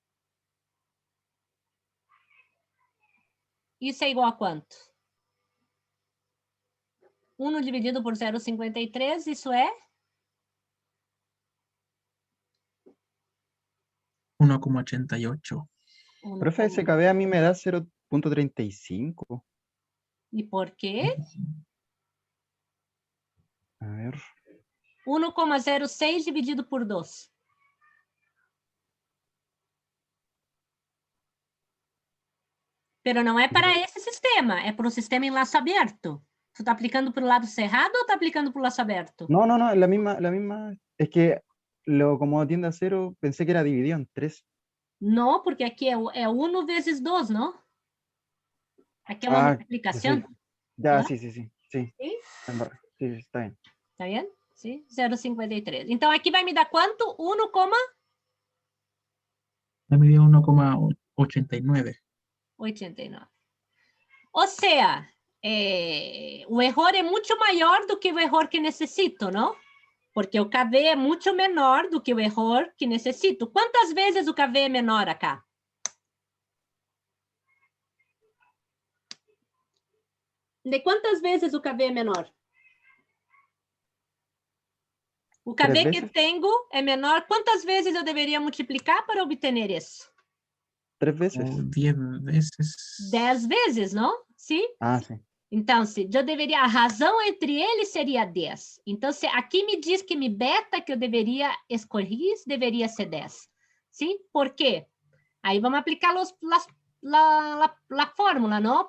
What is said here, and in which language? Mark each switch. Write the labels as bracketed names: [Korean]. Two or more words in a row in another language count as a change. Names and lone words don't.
[Portuguese] Isso é igual a quanto? 1 dividido por 0,53, isso é? 1,88. [Spanish] Profe, ese KB a mí me da 0.35. [Portuguese] E por quê? [Spanish] A ver. [Portuguese] 1,06 dividido por 2. Pero não é para esse sistema, é para o sistema em laço aberto. Você está aplicando para o lado cerrado ou está aplicando para o laço aberto? [Spanish] No, no, no, la misma. Es que como tiende a 0, pensé que era dividido en 3. [Portuguese] Não, porque aqui é 1 vezes 2, não? Aqui é uma multiplicação. [Spanish] Sí. Ya, ¿Ah? sí. ¿Sí? Sí, está bien. [Portuguese] Tá vendo? Sim, 0,53. Então, aqui vai me dar quanto? 1, [Spanish] La medida 1,89. 89. [Portuguese] Ou seja, o erro é muito maior do que o erro que necessito, não? Porque o KV é muito menor do que o erro que necessito. Quantas vezes o KV é menor acá? De quantas vezes o KV é menor? O Três KV que vezes? tenho é menor. Quantas vezes eu deveria multiplicar para obter isso? [Spanish] 3 veces. O 10 veces. [Portuguese] 10 vezes, não? Sim? [Spanish] Ah, sí. [Portuguese] Então, se eu deveria, a razão entre eles seria 10. Então, se aqui me diz que mi beta que eu deveria escolher deveria ser 10. Sim? Por quê? Aí vamos aplicar a fórmula, não?